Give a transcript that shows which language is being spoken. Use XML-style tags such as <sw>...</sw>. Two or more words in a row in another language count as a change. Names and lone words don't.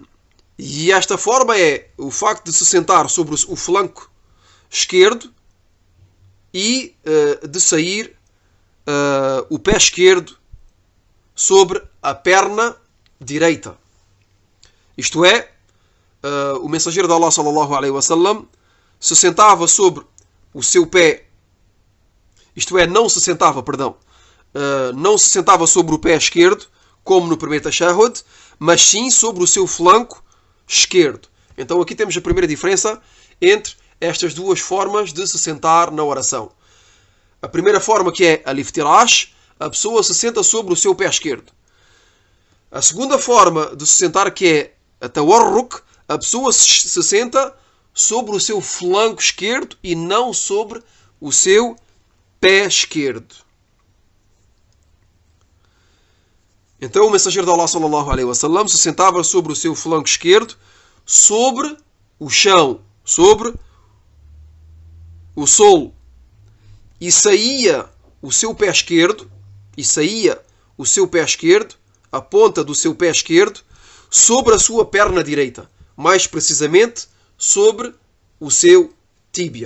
<pt>E esta forma é o facto de se sentar sobre o flanco esquerdo e de sair o pé esquerdo sobre a perna direita. Isto é, o mensageiro de Allah</pt> <ar>صلى الله عليه وسلم</ar> <pt>se sentava sobre o seu pé, isto é, não se sentava sobre o pé esquerdo, como no primeiro tashahhud, mas sim sobre o seu flanco esquerdo. Então aqui temos a primeira diferença entre estas duas formas de se sentar na oração. A primeira forma, que é al-iftirash, a pessoa se senta sobre o seu pé esquerdo. A segunda forma de se sentar, que é a tawarruk, a pessoa se senta sobre o seu flanco esquerdo e não sobre o seu pé esquerdo. Então o mensageiro de Allah</pt> <ar>صلى الله عليه وسلم</ar> <pt>se sentava sobre o seu flanco esquerdo, sobre o chão, sobre o solo, e saía o seu pé esquerdo, a ponta do seu pé esquerdo, sobre a sua perna direita, mais precisamente sobre o seu tíbia.</pt>